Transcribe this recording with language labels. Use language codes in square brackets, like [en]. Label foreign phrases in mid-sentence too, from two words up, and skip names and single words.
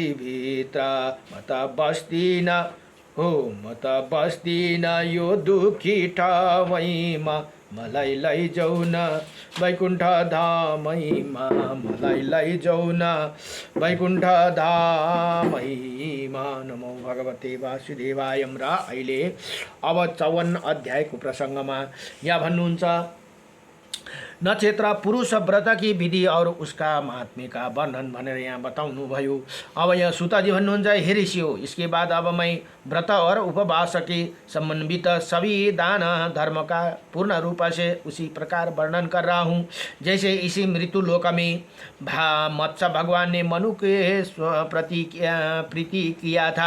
[ne] भित्र म त बस्दिन हो म त बस्दिन यो दुखी ठाउँमा मलाई लैजाऊ न बैकुण्ठ धामैमा मलाई लैजाऊ न बैकुण्ठ धामैमा [sa] नमो भगवते वासुदेवाय [ne] र अहिले अब 54 अध्यायको प्रसङ्गमा यहाँ भन्नुहुन्छ [hi] नक्षत्र पुरुष व्रत की विधि और उसका महात्म्य का वर्णन [ne] भनेर यहाँ बताउनु भयो। अब यहाँ सुताजी भन्नुहुन्छ, [hi] हे ऋषि हो, इसके बाद अब मैं व्रत और उपवास के संबंधित सभी दान धर्म का पूर्ण रूप से उसी प्रकार वर्णन कर रहा हूँ जैसे इसी मृत्यु लोक में मत्स्य भगवान ने मनु के प्रति प्रीति किया था।